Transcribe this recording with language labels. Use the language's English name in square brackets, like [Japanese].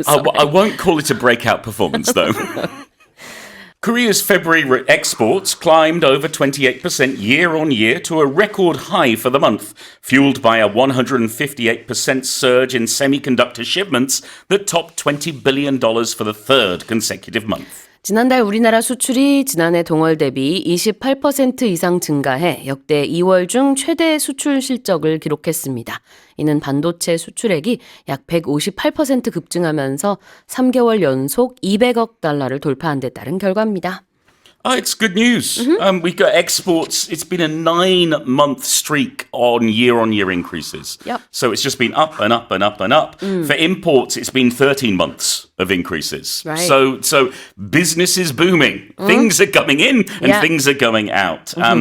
[English] I won't call it a breakout performance, though. Korea's February exports climbed over 28% year on year to a record high for the month, fueled by a 158% surge in semiconductor shipments that topped $20 billion for the third consecutive month. [Korean] 지난달 우리나라 수출이 지난해 동월 대비 28% 이상 증가해 역대 2월 중 최대 수출 실적을 기록했습니다. 이는 반도체 수출액이 약 158% 급증하면서 3개월 연속 200억 달러를 돌파한 데 따른 결과입니다. [English] It's good news. We've got exports. It's been a 9-month streak on year increases. Yep. So it's just been up and up and up and up. For imports, it's been 13 months of increases. Right. So business is booming. Things are coming in and Yeah. things are going out.